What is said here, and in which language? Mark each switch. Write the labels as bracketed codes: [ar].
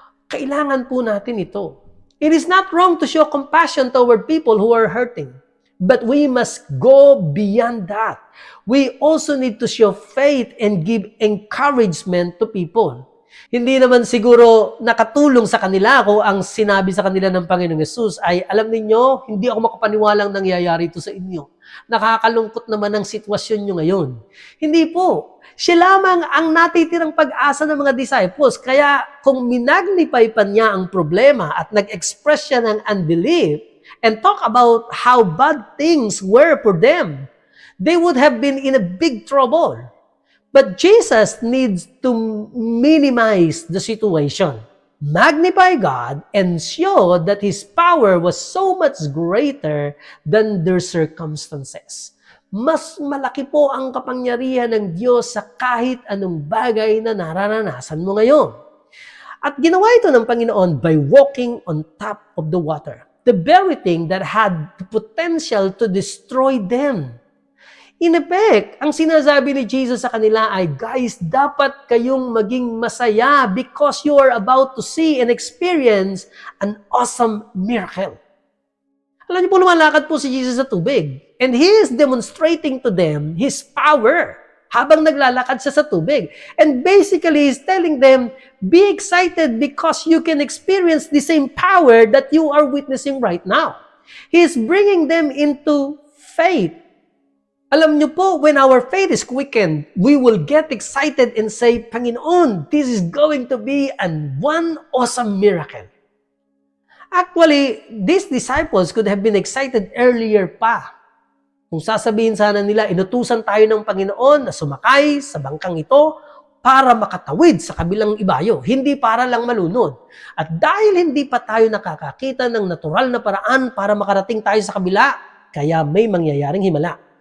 [tl] Kailangan po natin ito. [en] It is not wrong to show compassion toward people who are hurting, but we must go beyond that. We also need to show faith and give encouragement to people. [tl] Hindi naman siguro nakatulong sa kanila kung ang sinabi sa kanila ng Panginoong Yesus ay, alam ninyo, hindi ako makapaniwalang nangyayari ito sa inyo. Nakakalungkot naman ang sitwasyon nyo ngayon. Hindi po. Siya lamang ang natitirang pag-asa ng mga disciples. Kaya kung minagnify pa niya ang problema at nag-express siya ng [en] unbelief and talk about how bad things were for them, they would have been in a big trouble. But Jesus needs to minimize the situation, magnify God, and show that His power was so much greater than their circumstances. [tl] Mas malaki po ang kapangyarihan ng Diyos sa kahit anong bagay na nararanasan mo ngayon. At ginawa ito ng Panginoon [en] by walking on top of the water. The very thing that had the potential to destroy them. In effect, [tl] ang sinasabi ni Jesus sa kanila ay, [en] guys, [tl] dapat kayong maging masaya [en] because you are about to see and experience an awesome miracle. [tl] Alam niyo po, lumalakad po si Jesus sa tubig. [en] And He is demonstrating to them His power [tl] habang naglalakad siya sa tubig. [en] And basically, He's telling them, be excited because you can experience the same power that you are witnessing right now. He is bringing them into faith. [tl] Alam niyo po, [en] when our faith is quickened, we will get excited and say, Panginoon, this is going to be one awesome miracle. Actually, these disciples could have been excited earlier pa. [tl] Kung sasabihin sana nila, inutusan tayo ng Panginoon na sumakay sa bangkang ito para makatawid sa kabilang ibayo, hindi para lang malunod. At dahil hindi pa tayo nakakakita ng natural na paraan para makarating tayo sa kabila, kaya may mangyayaring himala.